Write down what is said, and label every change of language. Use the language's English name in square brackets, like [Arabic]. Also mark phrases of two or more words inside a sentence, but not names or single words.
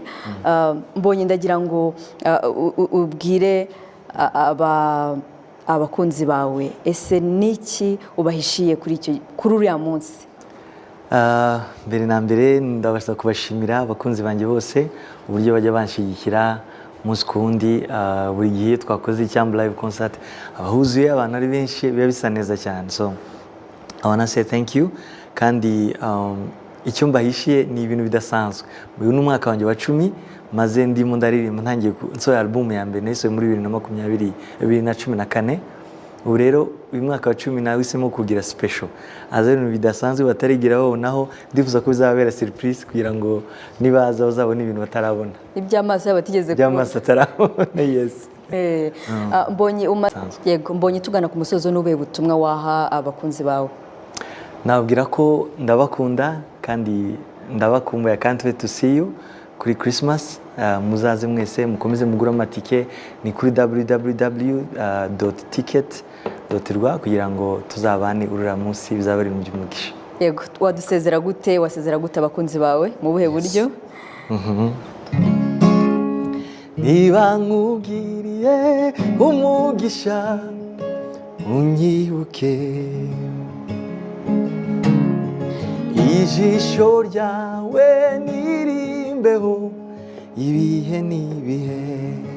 [Kinyarwanda] Mbonyi ndagira ngo ubwire abakunzi bawe ese niki ubahishiye kuri uriya munsi? Mbere na mbere ndabasha kubashimira abakunzi banjye bose uburyo bajya banshigikira umunsi ku wundi. Buri gihe twakoze Icyambu live concert abahuzuye abantu ari benshi biba bisa neza cyane, [English] so I wanna say thank you. [Kinyarwanda] Kandi icyo mbahishiye ni ibintu bidasanzwe. Uyu ni umwaka wanjye wa 10 maze ndimo ndaririmba ntangiye nsohoye album ya mbere nayisohoye muri 2014. Ubu rero uyu mwaka wa 10 nawisemo kugira special aza ibintu bidasanzwe batarigira babonaho. Ndifuza ko bizabera surprise kugira ngo nibaza bazabona ibintu batarabona, iby'amaso batigeze kubona, iby'amaso atarabona. Yes. Mbonyi tugana ku musozo n'ubuhe butumwa waha abakunzi bawe? Nabwira ko ndabakunda kandi ndabakumbuye. [English] I can't wait to see you kuri Christmas. [Kinyarwanda] Muzaze mwese mukomeze mugura amatike ni kuri www.ticket.rwa kugira ngo tuzabane urura munsi bizaba ari mu by'umugisha. Yego, wasezera gute abakunzi bawe mu buhe buryo? Niba nkugiriye umugisha unyibuke, ijisho ryawe nirimbeho ibihe n'ibihe,